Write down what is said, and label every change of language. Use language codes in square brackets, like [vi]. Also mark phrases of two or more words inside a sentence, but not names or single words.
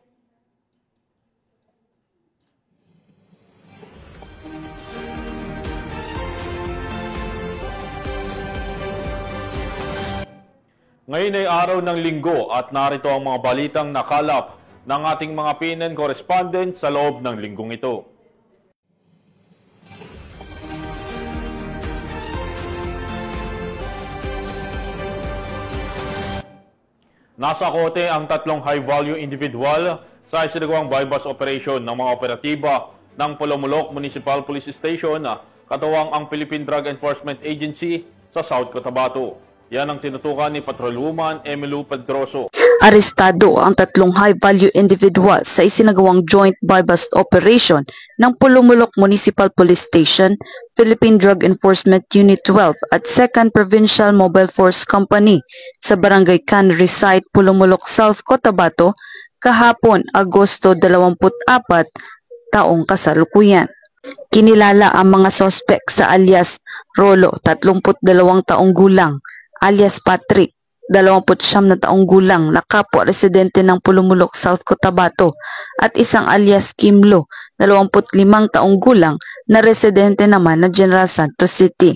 [tl] Ngayon ay araw ng Linggo at narito ang mga balitang nakalap ng ating mga PNN correspondent sa loob ng linggong ito. Nasa kote ang tatlong [en] high-value individual [tl] sa isinagawang [en] bypass operation [tl] ng mga operatiba ng Polomolok Municipal Police Station, katuwang ang Philippine Drug Enforcement Agency sa South Cotabato. Yan ang tinutukan ni Patrolwoman Emilu Pedroso. Arestado ang tatlong [en] high-value individual [tl] sa isinagawang [en] joint bypass operation [tl] ng Polomolok Municipal Police Station, Philippine Drug Enforcement Unit 12 at 2nd Provincial Mobile Force Company sa Barangay Cannery Site, Polomolok, South Cotabato, kahapon Agosto 24, taong kasalukuyan. Kinilala ang mga sospek sa alias Rolo, 32 taong gulang, alias Patrick, 29 na taong gulang na kapwa residente ng Polomolok, South Cotabato, at isang alias Kimlo, 25 taong gulang na residente naman ng General Santos City.